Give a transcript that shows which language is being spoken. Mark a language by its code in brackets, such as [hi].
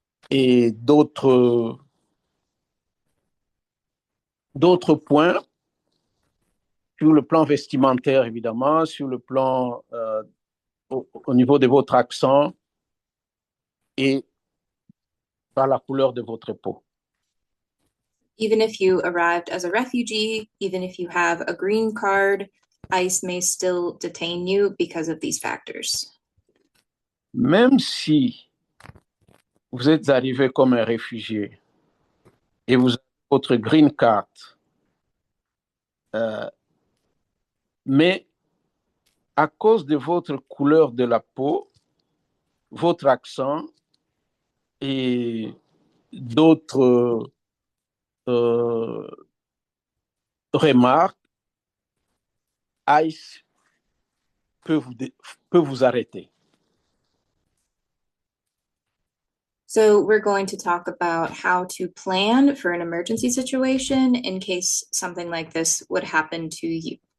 [fr] et d'autres points sur le plan vestimentaire, évidemment, sur le plan au niveau de votre accent et par la couleur de votre peau. [en] Even if you arrived as a refugee, even if you have a green card, ICE may still detain you because of these factors. [fr] Même si vous êtes arrivé comme un réfugié et vous avez votre green card, mais à cause de votre couleur de la peau, votre accent et d'autres remarques, ICE peut vous arrêter. [en] So we're going to talk about how to plan for an emergency situation in case something like this would happen to you.